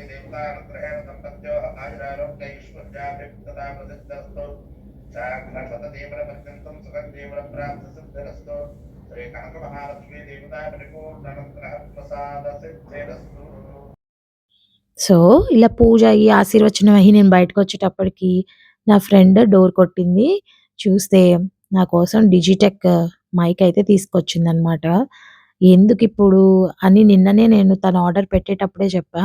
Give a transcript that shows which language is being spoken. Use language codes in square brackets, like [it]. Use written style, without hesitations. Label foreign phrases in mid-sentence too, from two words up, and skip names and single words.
[sa] देवतानुग्रहेण संपत्त्यो आयुरारोग्यैश्वर्याभिवृद्धिदा प्रसिद्धस्तु साक्षात्पतदेवरपर्यन्तं सुखदेवरप्राप्तसिद्धिरस्तु श्री कनक महालक्ष्मी देवता परिपूर्णानुग्रह प्रसाद सिद्धिरस्तु. [te] సో ఇలా పూజ అయ్యి ఆశీర్వచనం అయ్యి నేను బయటకు వచ్చేటప్పటికి నా ఫ్రెండ్ డోర్ కొట్టింది. చూస్తే నా కోసం డిజిటెక్ మైక్ అయితే తీసుకొచ్చిందనమాట. ఎందుకిప్పుడు అని నిన్ననే నేను తన ఆర్డర్ పెట్టేటప్పుడే చెప్పా.